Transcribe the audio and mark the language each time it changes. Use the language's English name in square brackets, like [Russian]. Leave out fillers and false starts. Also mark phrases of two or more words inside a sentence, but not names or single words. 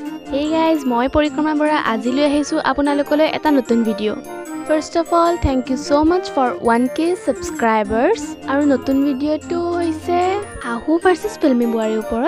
[English] Hey guys, [Assamese] মই পৰিক্ৰমা বৰা আজিলৈ আহিছো আপোনালোকলৈ এটা নতুন ভিডিঅ'। [English] First of all, thank you so much for 1k subscribers [Assamese] আৰু নতুন ভিডিঅ'টো হৈছে হাহু ভাৰ্চেছ ফিল্মি বুৱাৰীৰ ওপৰত।